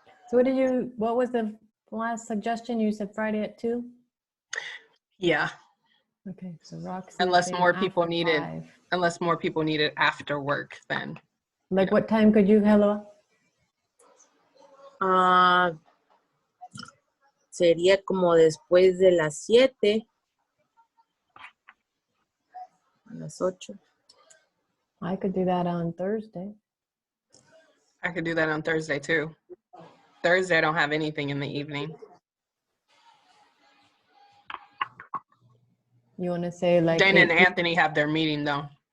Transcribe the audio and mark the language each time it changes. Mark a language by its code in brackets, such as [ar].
[en] So what was the last suggestion? You said Friday at 2? Yeah. Okay, so Roxy. Unless more people need it. unless more people need it after work then. Like what time could you, hello? [es] Sería como después de las 7. A las 8. [en] I could do that on Thursday. I could do that on Thursday too. Thursday I don't have anything in the evening. You want to say like Dana and 8 Anthony have their meeting though.